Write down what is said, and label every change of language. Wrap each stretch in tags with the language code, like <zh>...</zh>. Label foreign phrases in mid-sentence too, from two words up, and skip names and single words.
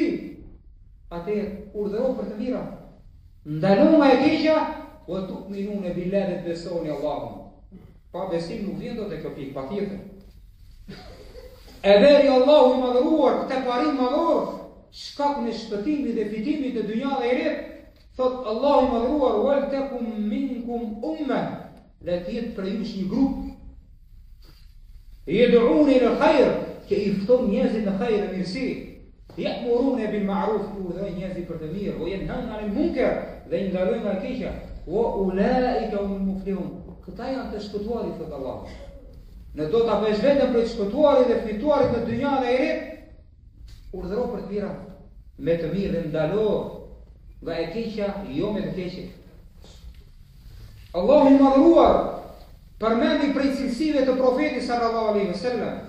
<sq>Atëherë urdhëro për të mira, ndalo nga e keqja,</sq> <ar>وتؤمنون بالله,</ar> <sq>dhe besoni Allahun. Pa besim nuk vjen dot e kjo pikë, patjetër. E veri Allahu i madhëruar këtë parim madhor, shkakun e shpëtimit dhe fitimit të dynja dhe ahiret, thot Allahu i madhëruar:</sq> <ar>"ولتكن منكم أمة",</ar> <sq>le të jetë prej jush një grup,</sq> <ar>يدعون إلى الخير,</ar> <sq>që i fton njerëzit në hajër dhe mirësi,</sq> <ar>يأمرون بالمعروف,</ar> <sq>urdhërojnë njerëzit për të mirë,</sq> <ar>وينهون عن المنكر,</ar> <sq>dhe i ndalojnë nga e keqja,</sq> <ar>وأولئك هم المفلحون.</ar> <sq>Këta janë të shpëtuarit, thot Allah. Në do të apësh vetëm për të shpëtuarit dhe fituarit në dynja dhe ahiret, urdhëro për të mira, me të mirë dhe ndalo nga e keqja, jo me të keqe. Allahu i madhëruar përmendi prej cilësive të profetit</sq> <ar>صلى الله عليه وسلم.</ar>